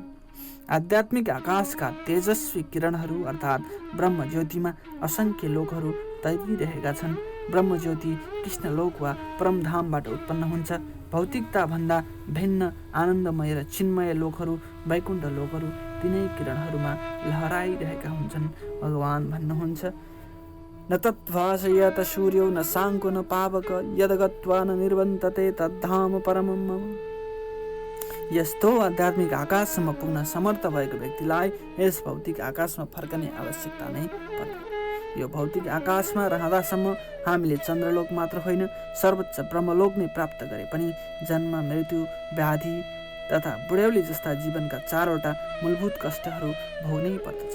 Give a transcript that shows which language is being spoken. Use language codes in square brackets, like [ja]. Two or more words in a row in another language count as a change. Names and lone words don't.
[ne] आध्यात्मिक आकाशका तेजस्वी किरणहरू अर्थात् ब्रह्म ज्योतिमा असङ्ख्य लोकहरू तैरिरहेका छन्। ब्रह्म ज्योति कृष्णलोक वा परमधामबाट उत्पन्न हुन्छ। भौतिकताभन्दा भिन्न आनन्दमय र चिन्मय लोकहरू वैकुण्ठ लोकहरू तिनै किरणहरूमा लहराइरहेका हुन्छन्। भगवान भन्नुहुन्छ, [sa] न तद्भासयत सूर्यो न साङ्को न पावक यद्गत्वा न निर्वन्तते तद्धाम परमं मम। [ne] यस्तो आध्यात्मिक आकाशसम्म पुग्न समर्थ भएको व्यक्तिलाई यस भौतिक आकाशमा फर्कने आवश्यकता नै पर्दैन। यो भौतिक आकाशमा रहँदासम्म हामीले चन्द्रलोक मात्र होइन सर्वोच्च ब्रह्मलोक नै प्राप्त गरे पनि जन्म, मृत्यु, व्याधि तथा बुढ्यौली जस्ता जीवनका 4वटा मूलभूत कष्टहरू भोग्नै पर्दछ।